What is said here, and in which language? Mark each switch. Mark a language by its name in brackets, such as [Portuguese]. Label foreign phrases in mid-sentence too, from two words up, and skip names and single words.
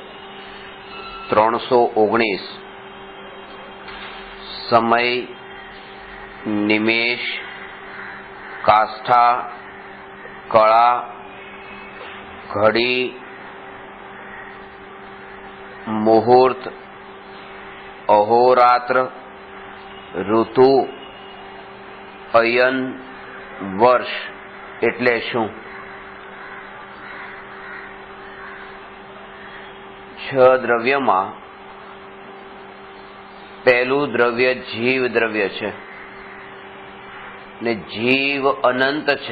[Sanskrit] 319 समय, निमेष, काष्ठा, कला, घड़ी, मुहूर्त, अहोरात्र, ऋतु, अयन, वर्ष [Gujarati] એટલે શું? 6 દ્રવ્યમાં પહેલું દ્રવ્ય જીવ દ્રવ્ય છે ને જીવ અનંત છે।